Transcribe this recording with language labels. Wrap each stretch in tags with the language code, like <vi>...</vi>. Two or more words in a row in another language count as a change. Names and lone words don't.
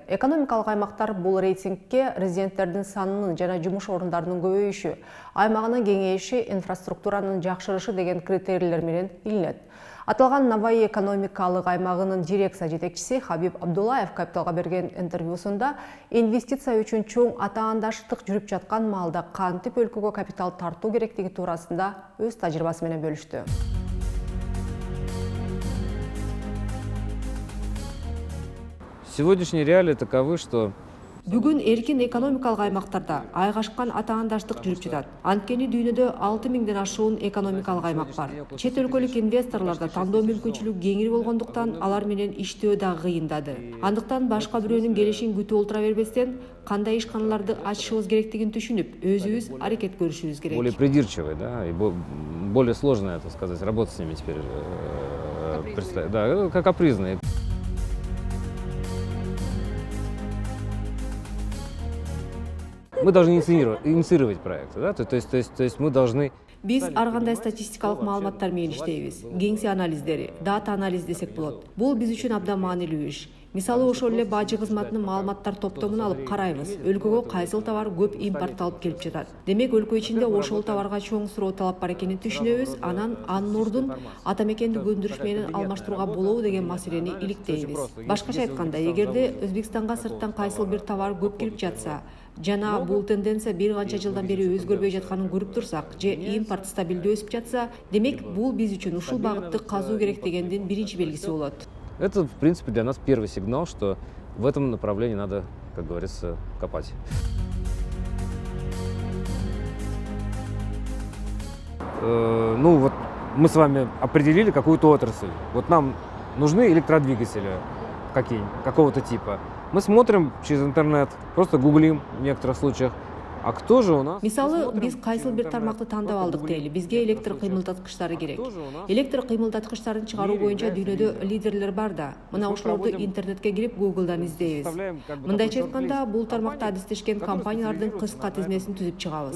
<ky>Экономикалык аймактар бул рейтингке резиденттердин санынын жана жумуш орундарынын көбөйүшү, аймагынын кеңейиши, инфраструктуранын жакшырышы деген критерийлер менен илинет. Аталган Наваи экономикалык аймагынын дирекция жетекчиси Хабиб Абдуллаев Капиталга берген интервьюсунда инвестиция үчүн чоң атаандаштык жүрүп жаткан маалда кантип өлкөгө капитал тартуу керектиги туурасында өз тажрыйбасы менен бөлүштү.</ky> <ru>Сегодняшние реалии таковы, что</ru> <ky>Бүгүн эркин экономикалык аймактарда айгашкан атаандаштык жүрүп жатат. Анткени дүйнөдө 6000ден ашуун экономикалык аймак бар. Чет өлкөлүк инвесторлордо тандоо мүмкүнчүлүгү кеңири болгондуктан алар менен иштөө да кыйындады. Андыктан башка бирөөнүн келишин күтүп олтура бербестен, кандай ишканаларды ачышыбыз керектигин түшүнүп, өзүбүз аракет көрүшүбүз керек.</ky> <ru>более придирчивые, да, и более сложно, это сказать, работать с ними теперь. Да, как капризные. Мы должны инициировать проекты, да? То есть мы должны...</ru> <ky>Биз ар кандай статистикалык маалыматтар менен иштейбиз. Кеңсе анализдери, дата анализ десек болот. Бул биз үчүн абдан маанилүү иш. Мисалы ошол эле бажы кызматынын маалыматтар топтомун алып карайбыз. Өлкөгө кайсыл товар көп импортталып келип жатат. Демек өлкө ичинде ошол товарга чоң суроо талап бар экенин түшүнөбүз. Анан анын ордун ата мекендик өндүрүш менен алмаштырууга болобу деген маселени иликтейбиз. Башкача айтканда, эгерде Өзбекстанга сырттан кайсыл бир товар көп кирип жатса, жана бул тенденция бир канча жылдан бери өзгөрбөй жатканын көрүп турсак, же импорт стабилдүү өсүп жатса, демек бул биз үчүн ушул багытты казуу керек дегендин биринчи белгиси болот.</ky> <ru>Это, в принципе, для нас первый сигнал, что в этом направлении надо, как говорится, копать. Ну вот мы с вами определили какую-то отрасль. Вот нам нужны электродвигатели какого-то типа. Мы смотрим через интернет, просто гуглим в некоторых случаях. А кто же у нас?</ru> <ky>Мисалы, биз кайсыл бир тармакты тандап алдык дейли. Бизге электр кыймылдаткычтары керек. Электр кыймылдаткычтарын чыгаруу боюнча дүйнөдө лидерлер бар да. Мына ошолорду интернетке кирип Google'дан издейбиз. Мындайча айтканда, бул тармакта адистешкен компаниялардын кыска тизмесин түзүп чыгабыз.</ky>